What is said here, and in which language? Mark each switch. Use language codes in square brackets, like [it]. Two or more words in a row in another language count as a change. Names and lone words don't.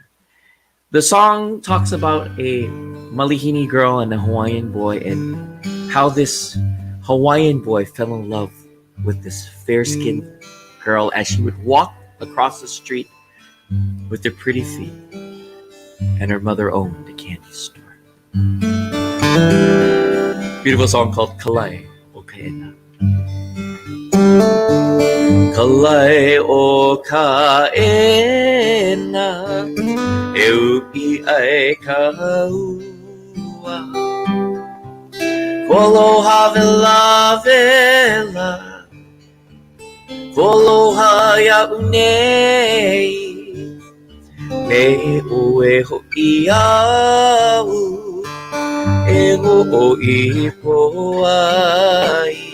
[en] The song talks about a Malihini girl and a Hawaiian boy, and how this Hawaiian boy fell in love with this fair-skinned girl as she would walk across the street with her pretty feet, and her mother owned a candy store. Beautiful song called Kalai o Kaena. [haw] Kalai o Kaena, e upi ai ka ua. Koloha vela vela, koloha ia'u nei, me ue ho'i au, e ho'i po ai.